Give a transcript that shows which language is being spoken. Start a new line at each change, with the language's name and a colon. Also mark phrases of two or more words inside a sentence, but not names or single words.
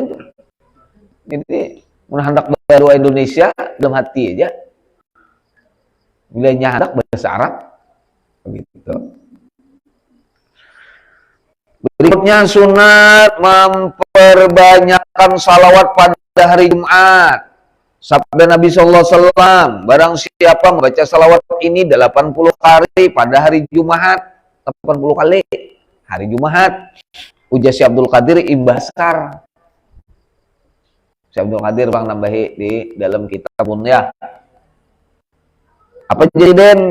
Banjar: Jadi hendak doa Indonesia dalam hati aja, bila hendak bahasa Arab, begitu.
Indonesian: Berikutnya sunat memperbanyak membacakan salawat pada hari Jumat.
Banjar: Sabda Nabi
Arabic: صلى الله عليه وسلم,
Indonesian: barang siapa membaca salawat ini 80 kali pada hari Jumat, 80 kali hari Jumat.
Banjar: Ujar si Abdul Qadir Imbasar. Si Abdul Qadir bang nambahi di dalam kitab pun ya. Apa jadi den?